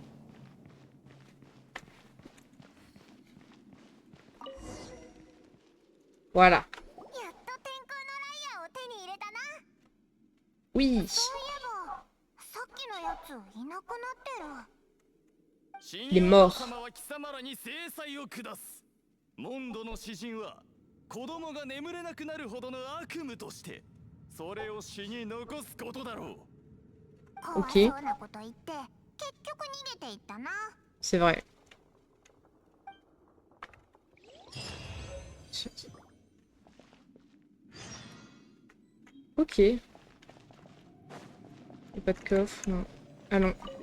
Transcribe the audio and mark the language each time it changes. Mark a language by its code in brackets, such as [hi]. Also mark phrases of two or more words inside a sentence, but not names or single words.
[fr] Voilà. Oui. Il est mort. [ja] モンドの詩人は子供が眠れなくなるほどの悪夢としてそれを詩に残すことだろう。 [fr] Ok. C'est vrai. Ok. Il n'y a pas de coffre, non. Allons.